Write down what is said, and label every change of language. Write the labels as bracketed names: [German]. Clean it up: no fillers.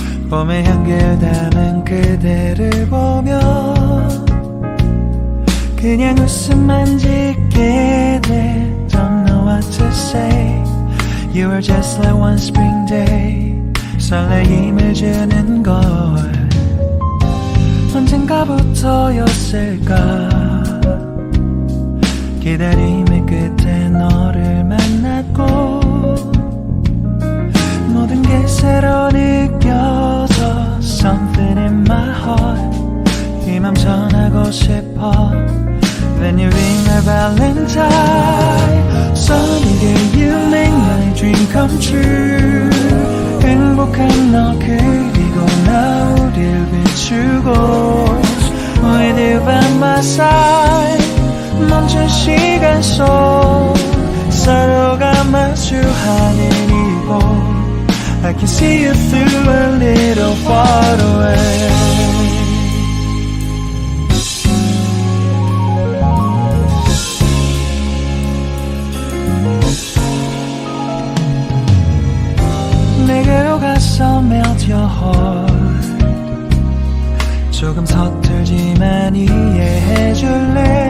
[Korean] 봄의 향기를 담은 그대를 보며 그냥 웃음만 짓게 돼. [English] Don't know what to say. You were just like one spring day. [Korean] 설레임을 주는 걸 언젠가부터였을까. 기다림의 끝에 너를 만났고 모든 게 새로 느껴져. [English] Something in my heart. [Korean] 이 맘 전하고 싶어. [English] When you ring my valentine. Sunny day you make my dream come true. [Korean] 행복한 너 그리고 나 우릴 비추고 [English] With you by my side. [Korean] 멈춘 시간 속 서로가 마주하는 이곳 [English] I can see you through a little far away. [Korean] 내게로 가서 [English] melt your heart. [Korean] 조금 서툴지만 이해해줄래.